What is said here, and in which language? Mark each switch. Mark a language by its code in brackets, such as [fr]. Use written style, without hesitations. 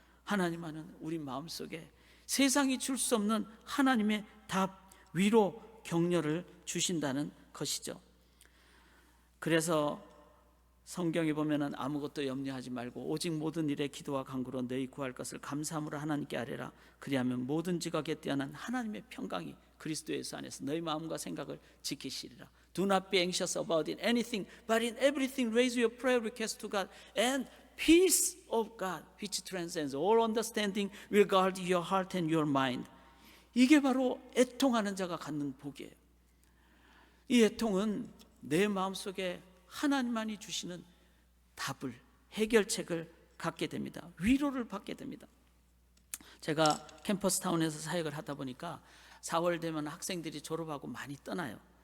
[ko] 하나님만은 우리 마음속에 세상이 줄 수 없는 하나님의 답, 위로, 격려를 주신다는 것이죠. 그래서 성경에 보면은 아무것도 염려하지 말고 오직 모든 일에 기도와 간구로 너희 구할 것을 감사함으로 하나님께 아뢰라. 그리하면 모든 지각에 뛰어난 하나님의 평강이 그리스도 예수 안에서 너희 마음과 생각을 지키시리라. [en] Do not be anxious about it, anything, but in everything raise your prayer request to God, and peace of God, which transcends all understanding, will guard your heart and your mind. [ko] 이게 바로 애통하는 자가 갖는 복이에요. 이 애통은 내 마음속에 하나님만이 주시는 답을, 해결책을 갖게 됩니다. 위로를 받게 됩니다. 제가 캠퍼스타운에서 사역을 하다 보니까 4월 되면 학생들이 졸업하고 많이 떠나요.